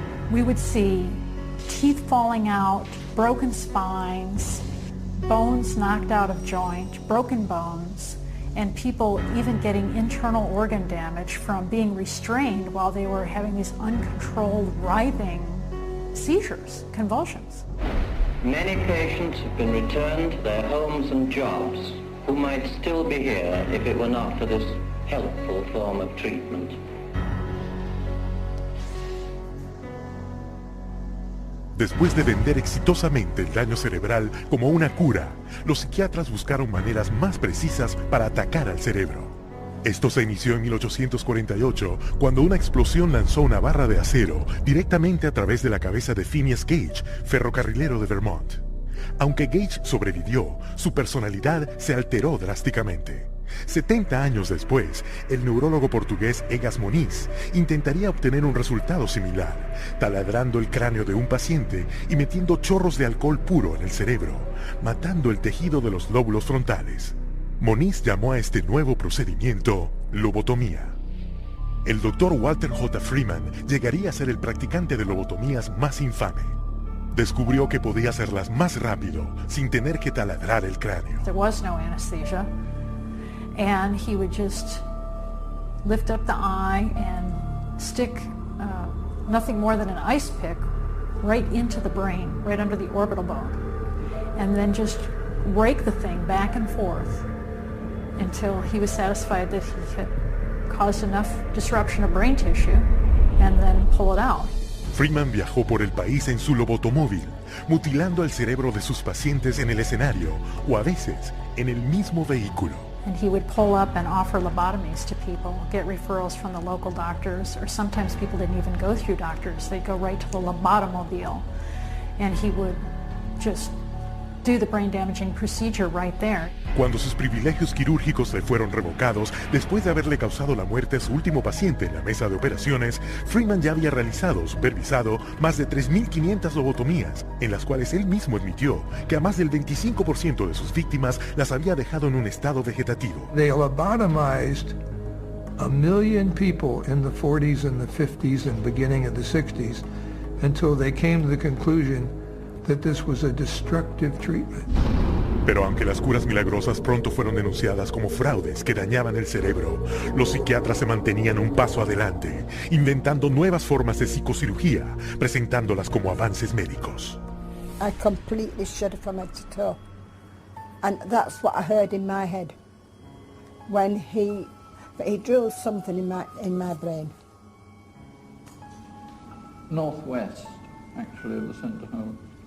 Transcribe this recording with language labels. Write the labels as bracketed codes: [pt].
[en] We would see teeth falling out, broken spines, bones knocked out of joint, broken bones, and people even getting internal organ damage from being restrained while they were having these uncontrolled writhing seizures, convulsions. Many patients have been returned to their homes and jobs who might still be here if it were not for this helpful form of treatment. [es] Después de vender exitosamente el daño cerebral como una cura, los psiquiatras buscaron maneras más precisas para atacar al cerebro. Esto se inició en 1848, cuando una explosión lanzó una barra de acero directamente a través de la cabeza de Phineas Gage, ferrocarrilero de Vermont. Aunque Gage sobrevivió, su personalidad se alteró drásticamente. 70 años después, el neurólogo portugués Egas Moniz intentaría obtener un resultado similar, taladrando el cráneo de un paciente y metiendo chorros de alcohol puro en el cerebro, matando el tejido de los lóbulos frontales. Moniz llamó a este nuevo procedimiento lobotomía. El doctor Walter J. Freeman llegaría a ser el practicante de lobotomías más infame. Descubrió que podía hacerlas más rápido, sin tener que taladrar el cráneo. [en] There was no anesthesia. And he would just lift up the eye and stick nothing more than an ice pick right into the brain, right under the orbital bone, and then just rake the thing back and forth until he was satisfied that he had caused enough disruption of brain tissue, and then pull it out. [es] Freeman viajó por el país en su lobotomóvil, mutilando el cerebro de sus pacientes en el escenario o a veces en el mismo vehículo. [en] And he would pull up and offer lobotomies to people, get referrals from the local doctors, or sometimes people didn't even go through doctors. They'd go right to the lobotomobile, and he would just do the brain-damaging procedure right there. [es] Cuando sus privilegios quirúrgicos le fueron revocados, después de haberle causado la muerte a su último paciente en la mesa de operaciones, Freeman ya había realizado o supervisado más de 3.500 lobotomías, en las cuales él mismo admitió que a más del 25% de sus víctimas las había dejado en un estado vegetativo. [en] They lobotomized 1 million people in the 40s and the 50s and beginning of the 60s until they came to the conclusion that this was a destructive treatment. [es] Pero aunque las curas milagrosas pronto fueron denunciadas como fraudes que dañaban el cerebro, los psiquiatras se mantenían un paso adelante, inventando nuevas formas de psicocirugía, presentándolas como avances médicos. [en] I completely shuddered from head to toe. And that's what I heard in my head when he drilled something in my brain. Northwest, actually, of the centre home.